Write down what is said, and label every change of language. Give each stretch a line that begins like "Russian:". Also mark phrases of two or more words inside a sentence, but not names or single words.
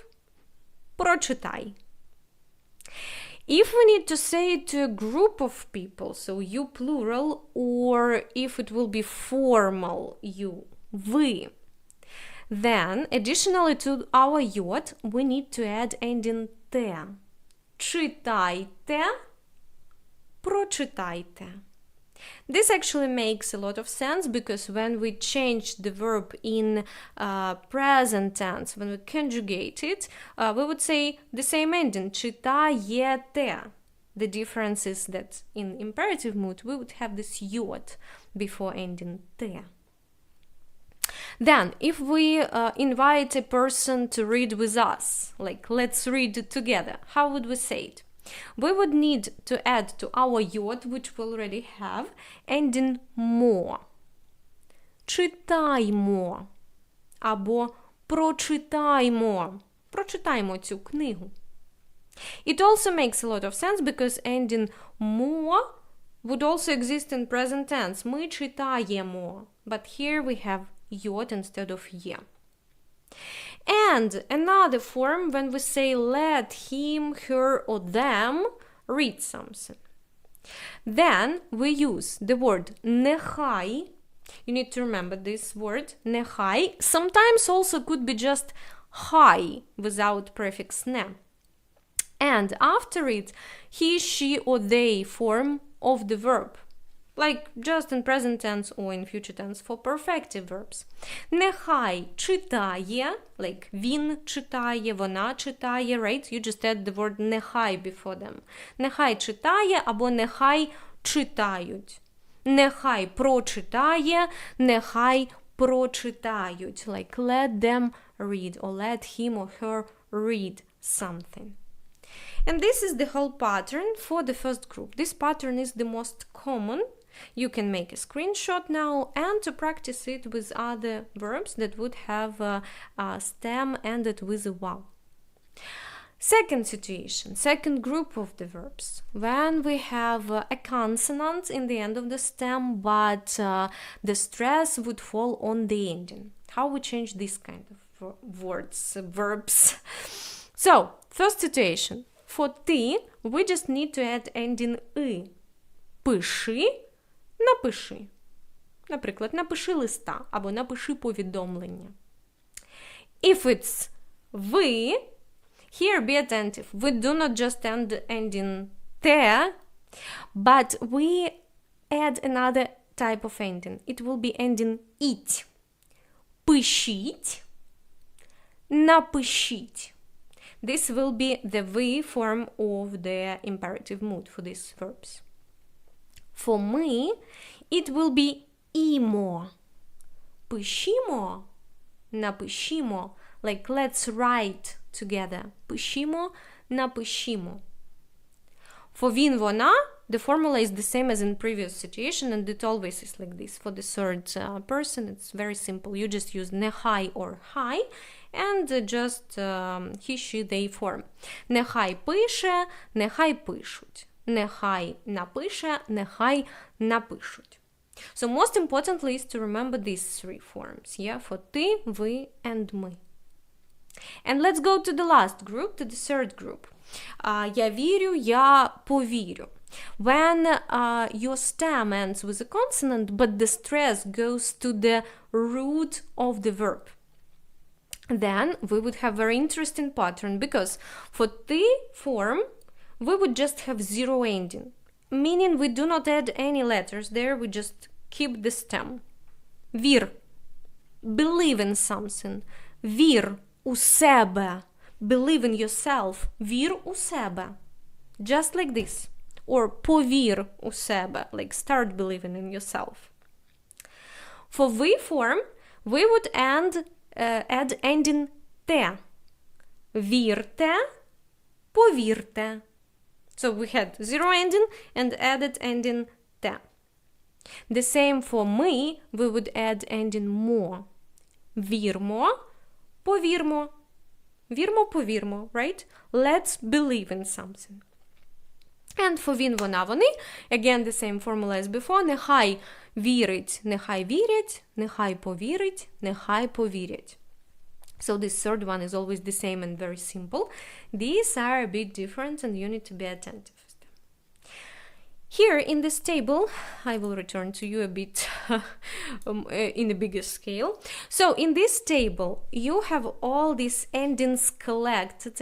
Ukrainian: Прочитай.
English: If we need to say it to a group of people, so you plural, or if it will be formal you, вы, then additionally to our yod, we need to add ending те.
Ukrainian: Читайте, прочитайте.
English: This actually makes a lot of sense because when we change the verb in present tense, when we conjugate it, we would say the same ending, читаете. The difference is that in imperative mood, we would have this yod before ending te. Then, if we invite a person to read with us, like let's read together, how would we say it? We would need to add to our yod, which we already have, ending more.
Ukrainian: Читаймо або прочитаймо. Прочитаймо цю книгу.
English: It also makes a lot of sense because ending мо would also exist in present tense.
Ukrainian: Ми читаємо.
English: But here we have йод instead of є. And another form when we say let him, her or them read something. Then we use the word нехай. You need to remember this word, нехай. Sometimes also could be just хай without prefix не. And after it, he, she or they form of the verb. Like just in present tense or in future tense for perfective verbs.
Ukrainian: Нехай читає, like він читає, вона читає,
English: right? You just add the word нехай before them.
Ukrainian: Нехай читає або нехай читають. Нехай прочитає, нехай прочитають.
English: Like let them read or let him or her read something. And this is the whole pattern for the first group. This pattern is the most common. You can make a screenshot now and to practice it with other verbs that would have a stem ended with a vowel. Second situation, second group of the verbs, when we have a consonant in the end of the stem, but the stress would fall on the ending. How we change this kind of words, verbs? So, first situation, for ти, we just need to add ending и.
Ukrainian: Пиши, напиши. Наприклад, напиши листа або напиши повідомлення.
English: If it's ви, here be attentive. We do not just end ending те, but we add another type of ending. It will be ending іть.
Ukrainian: Пишіть, напишіть.
English: This will be the we form of the imperative mood for these verbs. For ми, it will be імо.
Ukrainian: Пишімо, напишімо.
English: Like let's write together.
Ukrainian: Пишімо, напишімо. For він, вона,
English: the formula is the same as in previous situation and it always is like this. For the third person, it's very simple. You just use нехай or хай and just he, she, they form.
Ukrainian: Нехай пише, нехай пишуть. Нехай напише, нехай напишуть.
English: So most importantly is to remember these three forms. Yeah, for
Ukrainian: ти, ви,
English: and ми. And let's go to the last group, to the third group.
Ukrainian: Я вірю, я повірю.
English: When your stem ends with a consonant, but the stress goes to the root of the verb, then we would have very interesting pattern because for ти form, we would just have zero ending, meaning we do not add any letters there, we just keep the stem. Вір, believe in something.
Ukrainian: Вір у себе,
English: believe in yourself.
Ukrainian: Вір у себе,
English: just like this.
Ukrainian: Or повір у себе,
English: like start believing in yourself. For we form, we would add ending те.
Ukrainian: Вірте, повірте.
English: So we had zero ending and added ending те. The same for ми, we would add ending мо.
Ukrainian: Вірмо, повірмо. Вірмо, повірмо,
English: right? Let's believe in something. And for
Ukrainian: він, вона, вони,
English: again the same formula as before.
Ukrainian: Нехай вірить, нехай вірять, нехай повірить, нехай повірять.
English: So this third one is always the same and very simple. These are a bit different and you need to be attentive. Here in this table, I will return to you a bit in a bigger scale. So in this table, you have all these endings collected.